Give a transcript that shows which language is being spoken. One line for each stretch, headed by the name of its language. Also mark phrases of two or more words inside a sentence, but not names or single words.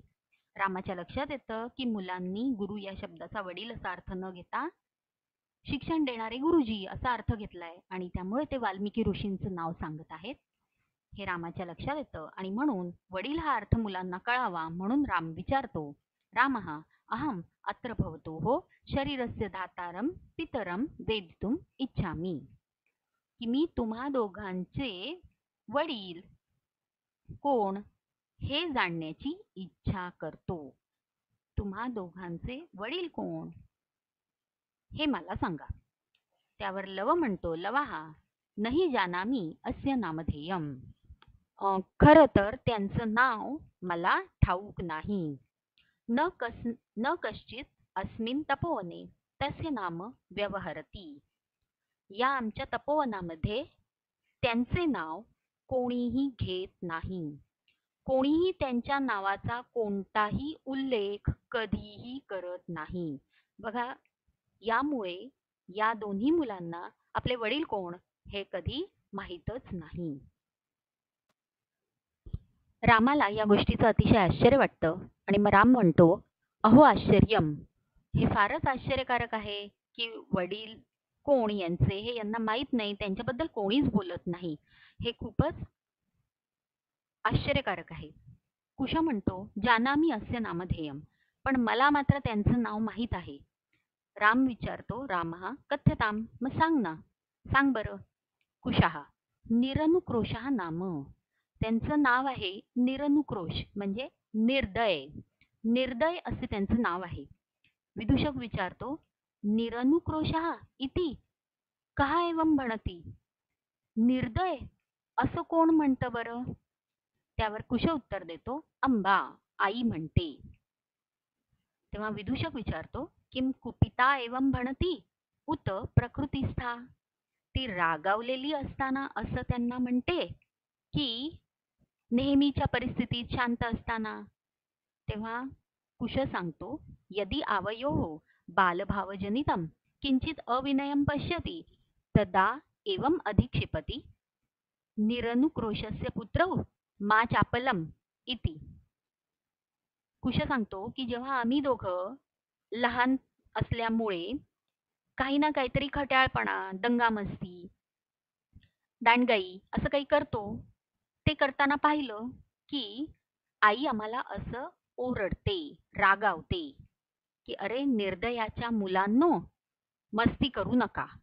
Marathi: रामाच्या लक्षात येतं की मुलांनी गुरु या शब्दाचा वडील असा अर्थ न घेता शिक्षण देणारे गुरुजी असा अर्थ घेतलाय आणि त्यामुळे ते वाल्मिकी ऋषींचं नाव सांगत आहेत. हे रामाच्या लक्षात येतं आणि म्हणून वडील हा अर्थ मुलांना कळावा म्हणून राम विचारतो,
Sanskrit: रामः अहम अत्र भवतोः शरीरस्य धातारं पितरं वेदितुम् इच्छामि.
Marathi: की मी तुम्हा दोघांचे वडील कोण हे जाणण्याची इच्छा करतो. तुम्हा दोघांचे वडील कोण हे मला सांगा. त्यावर लव म्हणतो,
Sanskrit: लवाहा नाही जानामी अस्य नामधेयम.
Marathi: खरं तर त्यांचं नाव मला ठाऊक नाही.
Sanskrit: न कश्चित अस्मिन तपोवने तस्य नाम व्यवहरती.
Marathi: या आमच्या तपोवनामध्ये त्यांचे नाव कोणीही घेत नाही. कोणीही त्यांच्या नावाचा कोणताही उल्लेख कधीही करत नाही. बघा, यामुळे या दोन्ही मुलांना आपले वडील कोण हे कधी माहीतच नाही. रामाला या गोष्टीचं अतिशय आश्चर्य वाटतं आणि मग राम म्हणतो,
Sanskrit: अहो आश्चर्यम.
Marathi: हे फारच आश्चर्यकारक आहे की वडील कोण यांचे हे यांना माहीत नाही, त्यांच्याबद्दल कोणीच बोलत नाही. हे खूपच आश्चर्यकारक आहे. कुशा म्हणतो,
Sanskrit: जानामी अस्य नामधेयम.
Marathi: पण मला मात्र त्यांचं नाव माहीत आहे. राम विचारतो,
Sanskrit: रामः कथ्यताम.
Marathi: मग सांग ना, सांग बरं.
Sanskrit: कुशः निरनुक्रोशः नाम.
Marathi: त्यांचं नाव आहे निरनुक्रोश म्हणजे निर्दय. निर्दय असे त्यांचं नाव आहे. विदूषक विचारतो,
Sanskrit: निरनुक्रोशः इति कः एवं भणति.
Marathi: निर्दय असं कोण म्हणतं बरं? त्यावर कुश उत्तर देतो, अंबा आई म्हणते. तेव्हा विदूषक विचारतो,
Sanskrit: किम कुपिता एवं भणती उत प्रकृतिस्था.
Marathi: ती रागावलेली असताना असं त्यांना म्हणते की नेहमीच्या परिस्थितीत शांत असताना? तेव्हा कुश सांगतो,
Sanskrit: यदि आवयोः बालभावजनितं किंचित अविनयं पश्यति तदा एवं अधिक्षिपति निरनुक्रोशस्य पुत्रौ मा चापलम इति.
Marathi: कुश सांगतो की जेव्हा आम्ही दोघं लहान असल्यामुळे काही ना काहीतरी खट्याळपणा, दंगामस्ती, दांडगाई असं काही करतो, ते करताना पाहिलं की आई आम्हाला असं ओरडते, रागावते की अरे निर्दयाच्या मुलांनो, मस्ती करू नका.